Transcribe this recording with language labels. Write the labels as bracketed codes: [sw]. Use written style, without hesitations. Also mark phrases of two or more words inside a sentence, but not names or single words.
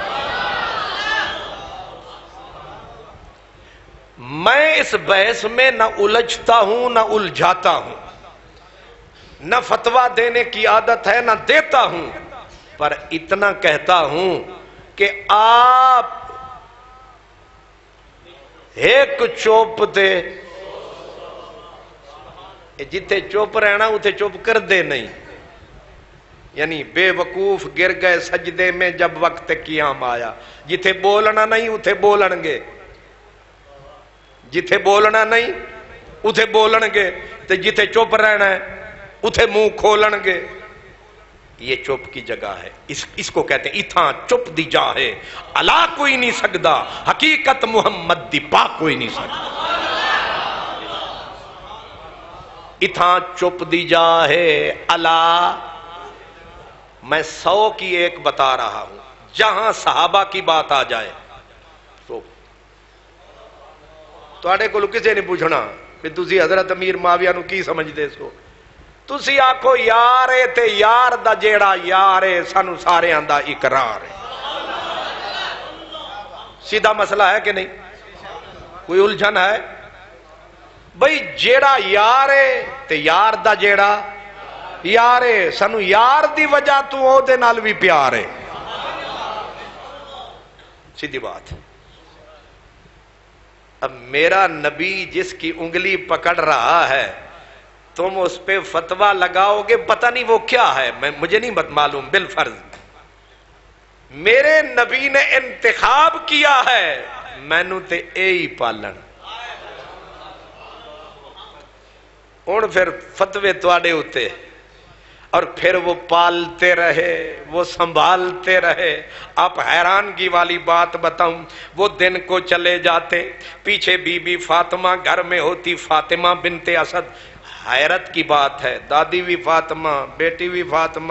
[ur] میں اس بحث میں نہ الجھتا ہوں نہ الجھاتا ہوں، نہ فتویٰ دینے کی عادت ہے نہ دیتا ہوں، پر اتنا کہتا ہوں کہ آپ ایک چوپ دے، [pa] جتھے چوپ رہنا اتھے چوپ کر دے نہیں. [ur] یعنی بے وقوف گر گئے سجدے میں جب وقت قیام آیا. [pa] جتھے بولنا نہیں اتھے بولن گے، جتھے بولنا نہیں اتھے بولن گے، تو جتھے چپ رہنا ہے اتھے منہ کھولن گے. [ur] یہ چپ کی جگہ ہے. [pa] اس کو کہتے ہیں اتھاں چپ دی جا ہے الا کوئی نہیں سکدا، حقیقت محمد دی پا کوئی نہیں سکدا. اتھاں چپ دی جا ہے الا. [ur] میں 100 کی ایک بتا رہا ہوں. جہاں صحابہ کی بات آ جائے [pa] تواڈے کول کسے نہیں پوچھنا کہ تسی حضرت امیر معاویہ نو کی سمجھدے سو. تسی آکھو یار اے تے یار دا جیڑا یار اے سانو سارے آندا اقرار ہے. [ur] سیدھا مسئلہ ہے کہ نہیں؟ کوئی الجھن ہے؟ [pa] بھئی جیڑا یار اے تے یار دا جیڑا یار اے، سانو یار دی وجہ تو او دے نال بھی پیار ہے. [ur] سیدھی بات. اب میرا نبی جس کی انگلی پکڑ رہا ہے تم اس پہ فتویٰ لگاؤ گے، پتہ نہیں وہ کیا ہے، مجھے نہیں معلوم. بالفرض میرے نبی نے انتخاب کیا ہے [pa] مینوں تے اے ہی پالن. [ur] ہن پھر فتوے تواڈے ہوتے اور پھر وہ پالتے رہے، وہ سنبھالتے رہے. آپ حیرانگی والی بات بتاؤں، وہ دن کو چلے جاتے، پیچھے بی بی فاطمہ گھر میں ہوتی، فاطمہ بنت اسد. حیرت کی بات ہے، دادی بھی فاطمہ، بیٹی بھی فاطمہ.